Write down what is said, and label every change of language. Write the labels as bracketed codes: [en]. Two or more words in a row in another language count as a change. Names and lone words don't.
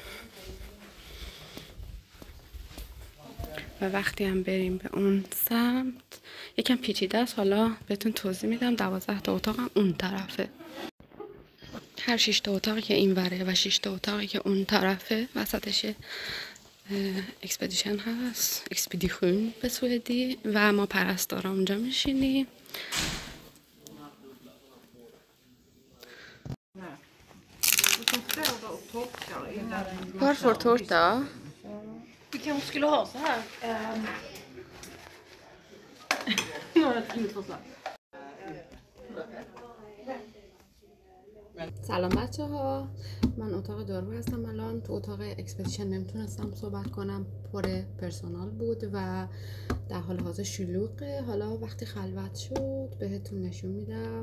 [fa] و وقتی هم بریم به اون سمت یکم پیچیده است، حالا بهتون توضیح میدم. 12 تا اتاق هم اون طرفه. هر 6 تا اتاقی که این وره و 6 تا اتاقی که اون طرفه وسطش اکسپدیشن هست، اکسپدیشن به سوئدی، و ما پرستارا اونجا میشینیم. [sv] Varför tårta? Vi kanske skulle ha så här. Inget förslag. [fa] سلام بچه ها، من اتاق دارو هستم. الان تو اتاق اکسپدیشن نمیتونستم صحبت کنم، پر پرسونال بود و در حال حاضر شلوغه. حالا وقتی خلوت شد بهتون نشون میدم.